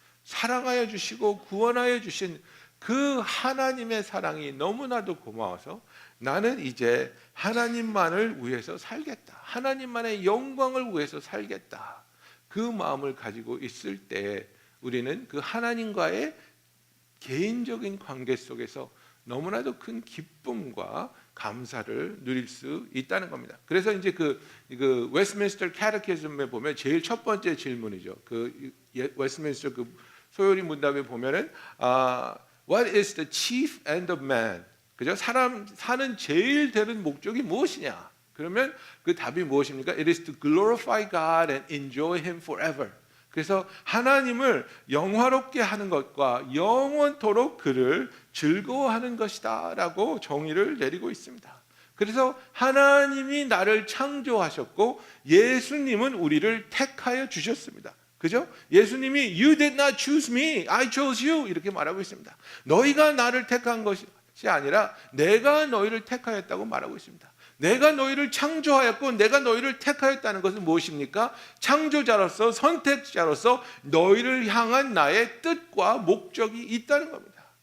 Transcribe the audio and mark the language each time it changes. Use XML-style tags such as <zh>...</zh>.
<ko>사랑하여 주시고 구원하여 주신 그 하나님의 사랑이 너무나도 고마워서 나는 이제 하나님만을 위해서 살겠다, 하나님만의 영광을 위해서 살겠다, 그 마음을 가지고 있을 때 우리는 그 하나님과의 개인적인 관계 속에서 너무나도 큰 기쁨과 감사를 누릴 수 있다는 겁니다. 그래서 이제 그 웨스트민스터 캐테키즘에 보면 제일 첫 번째 질문이죠. 웨스트민스터 소요리 문답에 보면은</ko> <en>What is the chief end of man?</en> <ko>그죠? 사람 사는 제일 되는 목적이 무엇이냐? 그러면 그 답이 무엇입니까?</ko> <en>It is to glorify God and enjoy Him forever.</en> <ko>그래서 하나님을 영화롭게 하는 것과 영원토록 그를 즐거워하는 것이다 라고 정의를 내리고 있습니다. 그래서 하나님이 나를 창조하셨고 예수님은 우리를 택하여 주셨습니다. 그죠? 예수님이</ko> <en>You did not choose me, I chose you</en> <ko>이렇게 말하고 있습니다. 너희가 나를 택한 것이 아니라 내가 너희를 택하였다고 말하고 있습니다. 내가 너희를 창조하였고 내가 너희를 택하였다는 것은 무엇입니까? 창조자로서 선택자로서 너희를 향한 나의 뜻과 목적이 있다는 겁니다.</ko>